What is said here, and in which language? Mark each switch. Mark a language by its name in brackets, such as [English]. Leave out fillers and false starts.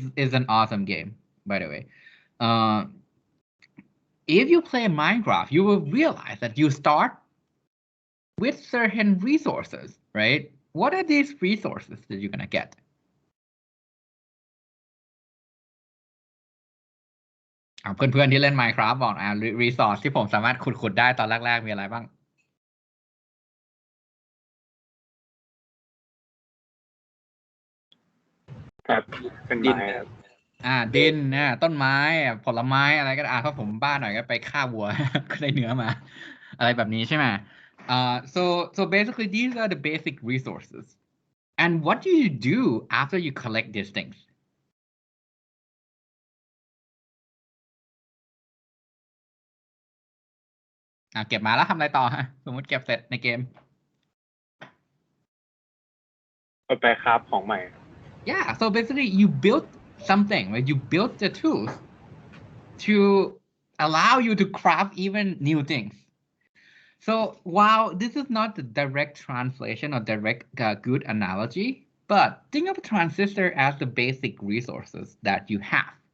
[English] It's an awesome game, by the way. If you play Minecraft, you will realize that you start with certain resources, right? What are these resources that you're gonna get? [Thai] เพื่อนๆที่เล่น Minecraft บอกรีสอร์ทที่ผมสามารถขุดได้ตอนแรกๆมีอะไรบ้าง ครับเป็นไม้ครับ ดินต้นไม้ผลไม้อะไรก็ได้ถ้าผมบ้าหน่อยก็ไปฆ่าวัว ก็ได้เนื้อมา อะไรแบบนี้ใช่ไหม [English] so basically these are the basic resources, and what do you do after you collect these things? [Thai] เก็บมาแล้วทำอะไรต่อฮะสมมติเก็บเสร็จในเกม ไปคราฟของใหม่ [English] Yeah, so basically you built something, right? You built the tools to allow you to craft even new things. So while this is not the direct translation or direct good analogy, but think of a transistor as the basic resources that you have.